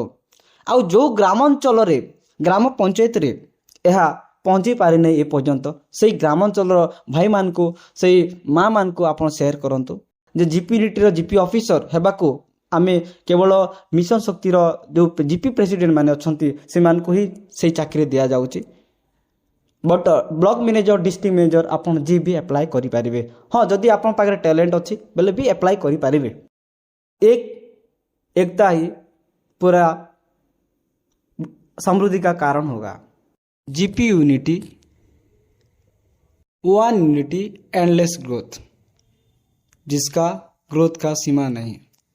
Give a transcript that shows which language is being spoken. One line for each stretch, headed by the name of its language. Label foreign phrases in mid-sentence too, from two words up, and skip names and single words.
Odia: ଆଉ ଯେଉଁ ଗ୍ରାମାଞ୍ଚଳରେ ଗ୍ରାମ ପଞ୍ଚାୟତରେ ଏହା ପହଞ୍ଚି ପାରିନାହିଁ ଏପର୍ଯ୍ୟନ୍ତ, ସେଇ ଗ୍ରାମାଞ୍ଚଳର ଭାଇମାନଙ୍କୁ, ସେଇ ମାଆମାନଙ୍କୁ ଆପଣ ସେୟାର କରନ୍ତୁ ଯେ ଜିପି ୟୁନିଟିର
English: GP officer
Odia: ହେବାକୁ ଆମେ କେବଳ ମିଶନ ଶକ୍ତିର ଯେଉଁ
English: GP president
Odia: ମାନେ ଅଛନ୍ତି ସେମାନଙ୍କୁ ହିଁ ସେଇ ଚାକିରି ଦିଆଯାଉଛି।
English: but block manager, district manager
Odia: ଆପଣ ଯିଏ ବି ଆପ୍ଲାଏ କରିପାରିବେ। ହଁ, ଯଦି ଆପଣଙ୍କ ପାଖରେ ଟ୍ୟାଲେଣ୍ଟ ଅଛି ବୋଲେ ବି ଆପ୍ଲାଏ କରିପାରିବେ।
Hindi: एकता ही पूरा समृद्धि का कारण होगा। जीपी यूनिटी,
English: one unity, endless growth,
Hindi: जिसका ग्रोथ का सीमा नहीं।